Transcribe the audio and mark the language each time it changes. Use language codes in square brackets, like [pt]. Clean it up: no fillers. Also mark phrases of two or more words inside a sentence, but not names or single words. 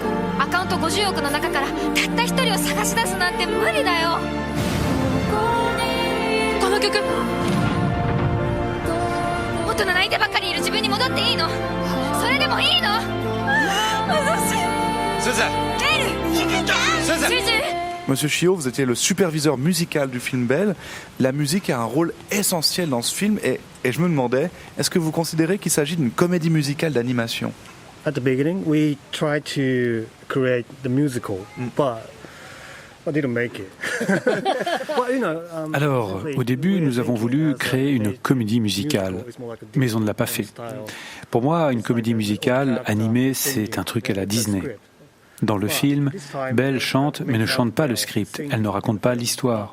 [ja] アカウント50億の中からたった一人を探し出すなんて無理だよ。この曲大人泣いてばっかりいる自分に戻っていいの？それでもいいの？先生先生 [fr] Monsieur Chio, vous étiez le superviseur musical du film Belle. La musique a un rôle essentiel dans ce film et je me demandais, est-ce que vous considérez qu'il s'agit d'une comédie musicale d'animation? [en] At the beginning, we tried to create the musical, but I didn't make it. [fr] Alors, au début, nous avons voulu créer une comédie musicale, mais on ne l'a pas fait. Pour moi, une comédie musicale animée, c'est un truc à la Disney. Dans le film, Belle chante, mais ne chante pas le script, elle ne raconte pas l'histoire.